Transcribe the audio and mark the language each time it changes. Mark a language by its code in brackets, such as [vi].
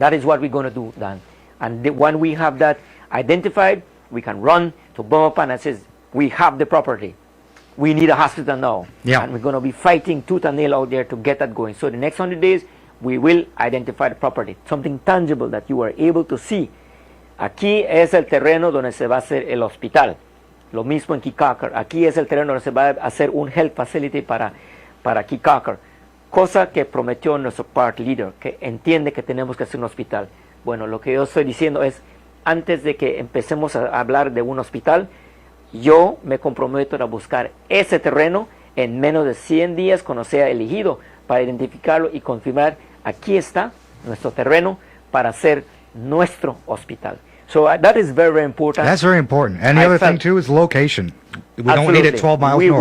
[en] That is what we're going to do, Dan. And when we have that identified, we can run to Bumapan and says, we have the property. We need a hospital now. Yeah. And we're going to be fighting tooth and nail out there to get that going. So the next 100 days, we will identify the property, something tangible that you are able to see. [es] Aquí es el terreno donde se va a hacer el hospital. Lo mismo en Kikaker. Aquí es el terreno donde se va a hacer un [en] health facility [es] para Kikaker. Cosa que prometió nuestro [en] party leader, [es] que entiende que tenemos que hacer un hospital. Bueno, lo que yo estoy diciendo es, antes de que empecemos a hablar de un hospital, yo me comprometo a buscar ese terreno en menos de 100 días cuando sea elegido para identificarlo y confirmar, aquí está nuestro terreno para hacer nuestro hospital. [en] So that is very, very important. That's very important. And the other thing, too, is location. We don't need it 12 miles north.